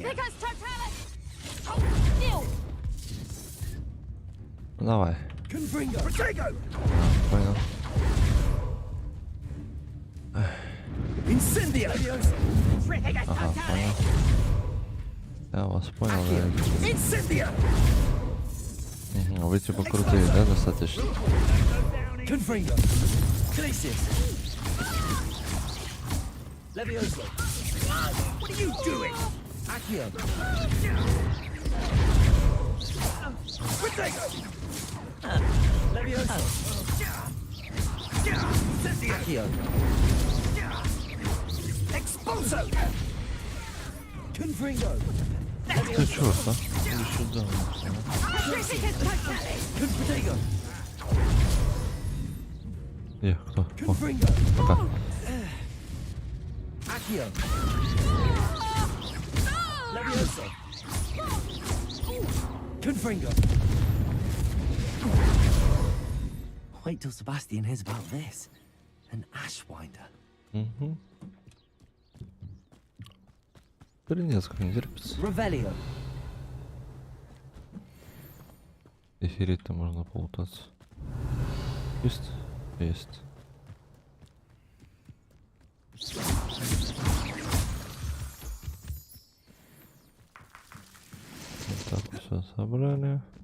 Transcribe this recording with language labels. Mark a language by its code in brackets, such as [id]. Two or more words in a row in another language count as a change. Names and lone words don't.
[en] Petrificus totalis! Hold still! [ru] Ну, давай. Понял. Petrificus Ага, totalis! понял. Я вас понял, наверное. Вы типа крутые, да, достаточно? [en] What are you doing? [ru] Accio. Levioso. Accio. Expulso. Confringo. Ты чё, а? Иди сюда. Petrificus totalis! Confringo. Кто? О, Confringo. пока. Accio. Levioso. Confringo. [en] Wait till Sebastian hears about this. An ashwinder. [ru] Угу. Принес, как не терпится. Revelio. Эфирить-то можно полутаться. Есть? Есть. Вот так все собрали.